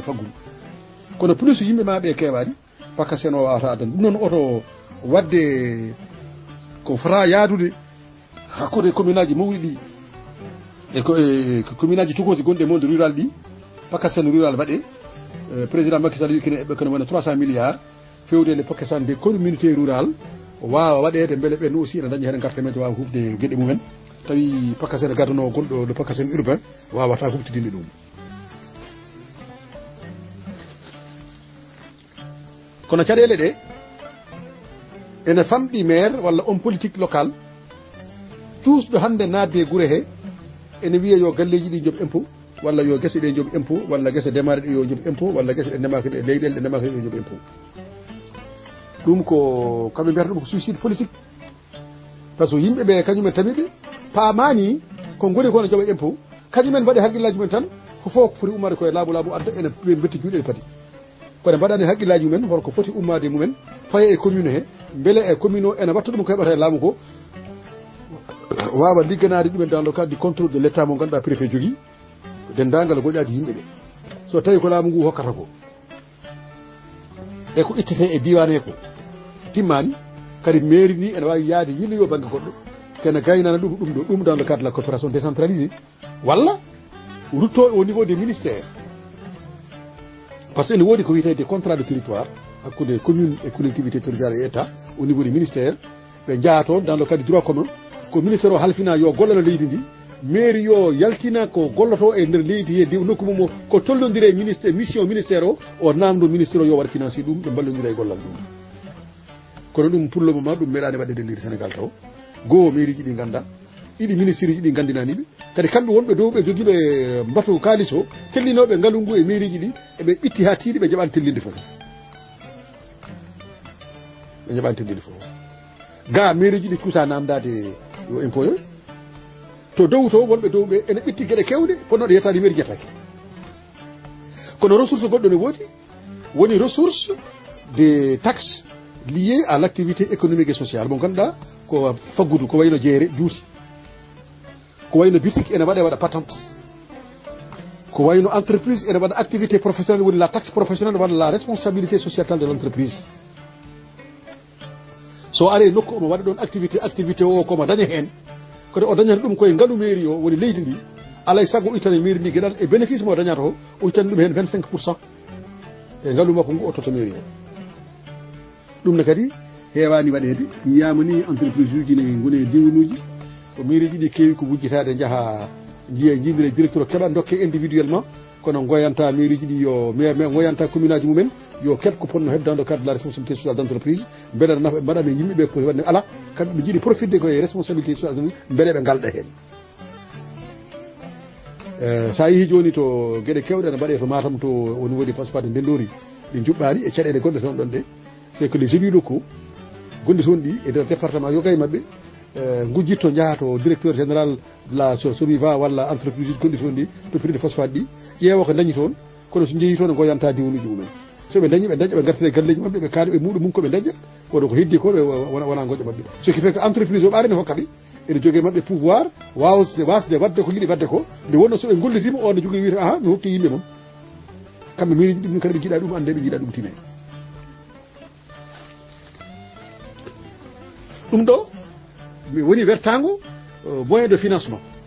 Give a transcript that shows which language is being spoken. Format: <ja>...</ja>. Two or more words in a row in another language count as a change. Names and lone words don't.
<ff>faggudu kono plus yimɓe ma ɓe kewani PACASEN o wawata addande ɗum noon oto wadde ko fota yaadude hakkude commune aji mawɗi ɗi e commune aji tugoji gonɗi e</ff> <fr>monde rural</fr> <ff>ɗi PACASEN rural waɗe président Macky Sall wikine eɓe kono wona 300 milliards fewde le PACASEN</ff> <fr>des communautés rurales</fr> <ff>wawa waɗede beele ɓen aussi ene dañi hen garta men to wawa hufde gueɗe mumen tawi PACASEN gadano gonɗo le PACASEN urbain wawata huftidinde ɗum kono caɗele ɗe ene famɗi maire walla</ff> <fr>homme politique local</fr> <ff>tusɗo hande nadde guure he ene wiya yo galleji ɗi jooɓ impôt walla yo guese ɗe jooɓ impôt walla guese ndemare ɗe yo jooɓ impôt walla guese ɗe ndemaka ɗe leyɗele ɗe ndemaka yo jooɓ impôt ɗum ko kamɓe mbiyata ɗum ko</ff> <fr>suicide politique par ce que</fr> <ff>yimɓeɓe kañumen tamiɓe paamani ko goni kono jooɓa impôt kañumen mbaɗi haqqillaji mumen tan ko fof ko foti ummade koye laamu adda ene betti juuɗe padi kono mbaɗani haqqillaji mumen holko foti ummade mumen faya e commune he beele e commune o ene watta ɗum ko heɓata e laamu ko wawa ligganade ɗumen</ff> <fr>dans le cadre du contrôle de l' état</fr> <ff>mo ganduɗa préfet jogui dendagal goƴaji yimɓeɓe so tawi ko laamu ngu hokkata ko e ko ittete e diwan he ko timmani kadi mairie ni ene wawi yaade yilloyo banggue goɗɗo kene gaynana ɗum</ff> <fr>dans le cadre de la coopération décentralisée</fr> <ff>walla rutto</ff> <fr>au niveau des ministères par ce que</fr> <ff>ene woodi ko wiyete</ff> <fr>des contrats de territoire</fr> <ff>hakkude</ff> <fr>commune et collectivité territoriale et état au niveau des ministères</fr> <ff>ɓe jaaha toon</ff> <fr>dans le cadre du droit commun</fr> <ff>ko ministére o halfina yo gollano leydi ndi mairie yo yaltina ko golloto e nder leydi he nokku mum ko tollodire ministère mission ministére o namdo ministére o yo waɗa financé ɗum ɓe ballodira e gollal ɗum kono ɗum</ff> <fr>pour le moment</fr> <ff>ɗum meeɗani waɗede leydi sénégal taw goo mairie ji ɗi ganda ɗiɗi ministére ji ɗi gandinaniɓe kadi kamɓe wonɓe dow ɓe joguiɓe mbatu kalis o tellinoɓe ngaalu ngu e mairie ji ɗi eɓe ɓitti ha tiiɗi ɓe jaɓani tellinde fof ɓe jaɓani tellinde fof ga mairie ji ɗi cuusa namdade yo impôt yo to dow to wonɓe dow ɓe ene ɓitti gueɗe kewɗe ponnoɗe yettade mairie jettake kono ressource goɗɗo ne woodi woni</ff> <fr>ressource des taxes liées à l' activité économique et sociale</fr> <ff>mo ganduɗa ko faggudu ko wayno jeere juuti ko wayno boutique ene waɗa patente ko wayno entreprise ene waɗa</ff> <fr>activité professionnelle</fr> <ff>woni</ff> <fr>la taxe professionnelle</fr> <ff>walla</ff> <fr>la responsabilité sociétale de l' entreprise</fr> <ff>so ari nokku omo waɗa ɗon activité o komo daña hen kadi o dañata ɗum koye ngaalu mairie o woni leydi ndi alay saago o ittane mairie ndi gueɗal e bénéfice mo dañata o ittani ɗum hen 25% e ngaalu makko ngu o toto mairie o ɗum ne kadi heewani waɗede yiyamani entreprise uji ne gone diwanuji ko mairie ji ɗi keewi ko wujjitade jaaha jiiya jindire directeur o keɓa dokke individuellement kono goyanta mairie ji ɗi yo goyanta commune aji mumen yo keɓ ko ponno hebde</ff> <fr>dans le cadre de la responsabilité sociale d' entreprise</fr> <ff>beele nafa mbaɗane yimɓeɓe poti wadde ala kamɓe ɓe jiiɗi profitde koye</ff> <fr>responsabilité sociale d' entreprise</fr> <ff>beele ɓe galɗa hen sa yeehi joni to gueɗe kewɗe ne mbaɗe to Matam to</ff> <fr>au niveau des phosphate</fr> <ff>ndendori ɗi juɓɓari e caɗele gonɗe toon ɗon ɗe</ff> <fr>c' est que les élus locaux</fr> <ff>gonɗi toon ɗi e nder département yoga e mabɓe gujjitto jaaha to</ff> <fr>directeur général de la Soviva</fr> <ff>walla entreprise uji gonɗi toon ɗi to</ff> <fr>prix de phosphate</fr> <ff>ɗi ƴeewa ko dañi toon kono so jeehi toon e goyanta diwanuji mumen so ɓe dañi ɓe daña ɓe gartire galleji mabɓe ɓe kaali ɓe muɗum mum koɓe daña kono ko heddi ko ɓe wona goƴa mabɓe</ff> <fr>ce qui fait que entreprise</fr> <ff>o ɓaari ne hokka ɓe ene jogui mabɓe pouvoir wasde wadde ko yiiɗi wadde ko nde wonno soɓe gollitima on ne jogui wiita aha mi hokki yimɓe moom kamɓe mairie ji ɗum kadi ɓe jiiɗa ɗum ande ɓe jiiɗa ɗum time ɗum ɗo woni wertago</ff> <fr>moyen de financement</fr>